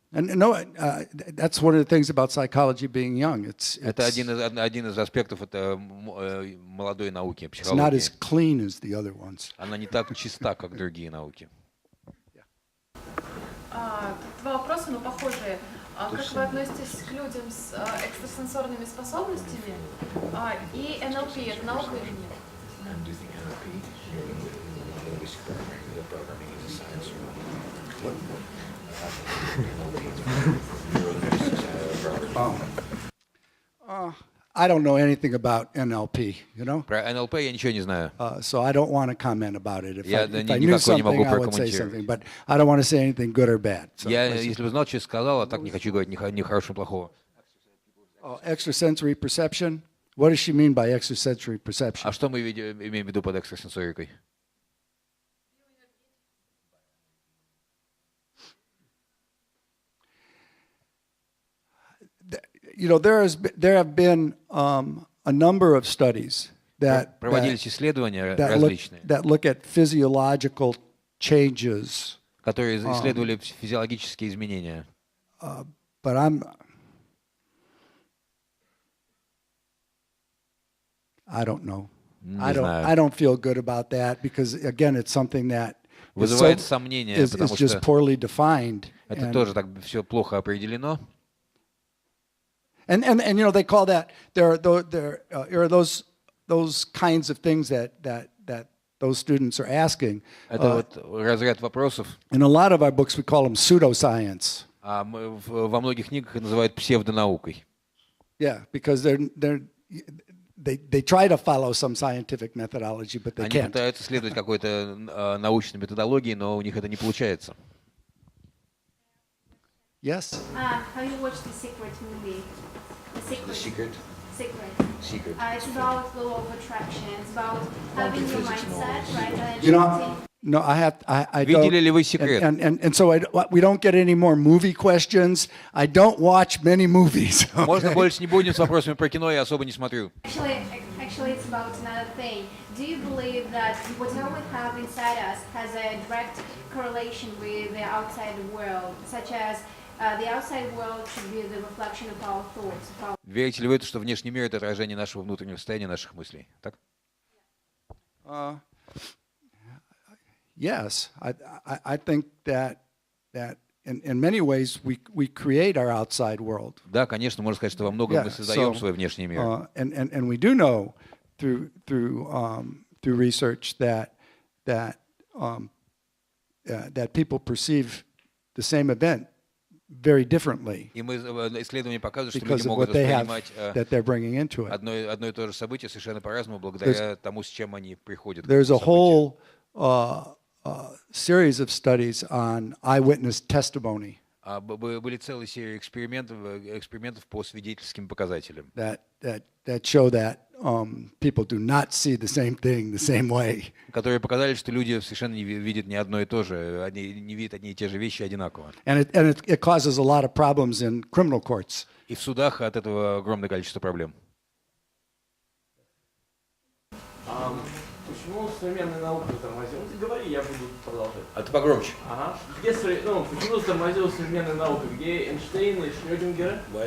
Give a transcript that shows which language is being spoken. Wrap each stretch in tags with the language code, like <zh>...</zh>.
<en>And that's one of the things about psychology being young.</en> <ru>Это один из аспектов молодой науки,</ru> <en>it's not as</en> <ru>психологии.</ru> <en>clean as the other ones.</en> <ru>Она не так чиста, как другие науки. Два вопроса, но похожие. Как вы относитесь к людям с экстрасенсорными способностями и НЛП? Это наука или нет?</ru> <en>I don't know anything about NLP,</en> <ru>Про НЛП я ничего не знаю.</ru> <en>So I don't want to comment about it. If</en> <ru>Я</ru> <en>I knew something, I would say something, but I don't want to say anything good or bad. So</en> <ru>Если бы знал, что сказал, а так не хочу говорить ни хорошего, ни плохого.</ru> <en>Extrasensory perception. What does she mean by extrasensory perception?</en> <ru>А что мы имеем в виду под экстрасенсорикой?</ru> <en>There have been a number of studies</en> <ru>Проводились исследования различные,</ru> <en>that look at physiological changes.</en> <ru>которые исследовали физиологические изменения.</ru> <en>But I don't know. I don't feel good about that because again, it's something that</en> <ru>Вызывает сомнения, потому</ru> <en>is just</en> <ru>что</ru> <en>poorly defined.</en> <ru>это тоже так все плохо определено.</ru> <en>And they call that there are those kinds of things that those students are asking.</en> <ru>Это вот разряд вопросов.</ru> <en>In a lot of our books, we call them pseudoscience.</en> <ru>Во многих книгах их называют псевдонаукой.</ru> <en>Yeah, because they try to follow some scientific methodology, but they</en> <ru>Они</ru> <en>can't.</en> <ru>пытаются следовать какой-то научной методологии, но у них это не получается.</ru> <en>Yes? Have you watched the Secret movie? The Secret? Secret. It's about the law of attraction. It's about having your mindset, right? No, I</en> <ru>Видели ли</ru> <en>don't.</en> <ru>вы «Секрет»?</ru> <en>And so we don't get any more movie questions. I don't watch many movies.</en> <ru>Можно больше не будем с вопросами про кино, я особо не смотрю.</ru> <en>Actually, it's about another thing. Do you believe that whatever we have inside us has a direct correlation with the outside world, such as the outside world should be the reflection of our thoughts?</en> <ru>Верите ли вы, что внешний мир — это отражение нашего внутреннего состояния, наших мыслей? Так?</ru> <en>Yes, I think that in many ways we create our outside world.</en> <ru>Да, конечно, можно сказать, что во многом мы создаем свой внешний мир.</ru> <en>And we do know through research that that that people perceive the same event very differently</en> <ru>И исследования показывают, что because люди могут</ru> <en>what they have</en> <ru>воспринимать</ru> <en>that they're bringing into it.</en> <ru>одно и то же событие совершенно по-разному благодаря тому, с чем они приходят к</ru> <en>There's</en> <ru>этому</ru> <en>a</en> <ru>событию.</ru> <en>whole series of studies on eyewitness testimony</en> <ru>Были целые серии экспериментов по свидетельским показателям,</ru> <en>that show that people do not see the same thing the same way.</en> <ru>которые показали, что люди совершенно не видят не одно и то же, они не видят одни и те же вещи одинаково.</ru> <en>And it causes a lot of problems in criminal courts.</en> <ru>И в судах от этого огромное количество проблем. Почему современная наука затормозила? Ты говори, я буду продолжать. А ты погромче. Ага. Почему затормозила современная наука? Где Эйнштейн и Шрёдингер?</ru>